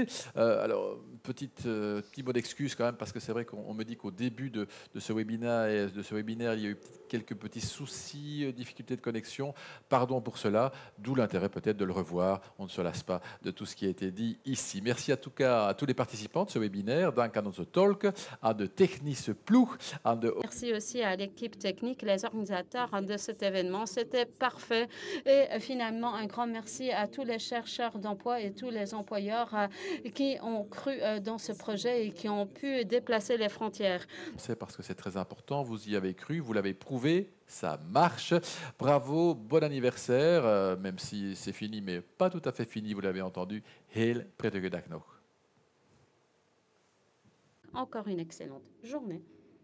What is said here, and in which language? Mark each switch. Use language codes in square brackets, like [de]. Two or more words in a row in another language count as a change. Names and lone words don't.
[fr] Alors, petit mot d'excuse quand même, parce que c'est vrai qu'on me dit qu'au début de ce webinaire, il y a eu quelques petits soucis, difficultés de connexion. Pardon pour cela, d'où l'intérêt peut-être de le revoir. On ne se lasse pas de tout ce qui a été dit ici. Merci en tout cas à tous les participants de ce webinaire. [nl] Dank aan onze tolk, à de technische ploeg, à de... [fr] Merci aussi à l'équipe technique, les organisateurs de cet événement. C'était parfait. Et finalement, un grand merci à tous les chercheurs d'emploi et tous les employeurs qui ont cru dans ce projet et qui ont pu déplacer les frontières. C'est parce que c'est très important. Vous y avez cru, vous l'avez prouvé. Ça marche. Bravo, bon anniversaire, même si c'est fini, mais pas tout à fait fini, vous l'avez entendu. [nl] Heel prettige dag nog. [fr] Encore une excellente journée.